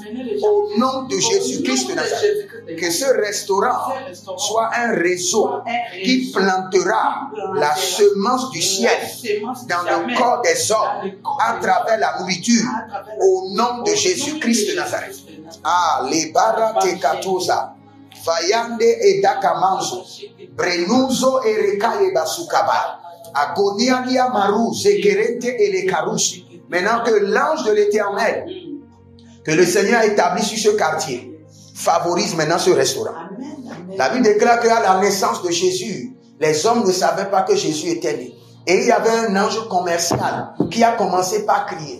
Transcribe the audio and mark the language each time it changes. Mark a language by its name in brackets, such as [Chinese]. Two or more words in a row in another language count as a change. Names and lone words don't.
[French] Au nom de Jésus-Christ de Nazareth. Que ce restaurant soit un réseau qui plantera la semence du ciel dans le corps des hommes à travers la nourriture au nom de Jésus-Christ de Nazareth. Ah, les barate katosa, fayande et dakamanzo, brenuzo et rekaye basukaba, agonialia maru, zekerente et les karouches. Maintenant que l'ange de l'Éternel, que le Seigneur a établi sur ce quartier, favorise maintenant ce restaurant. La Bible déclare qu'à la naissance de Jésus, les hommes ne savaient pas que Jésus était né. Et il y avait un ange commercial qui a commencé par crier.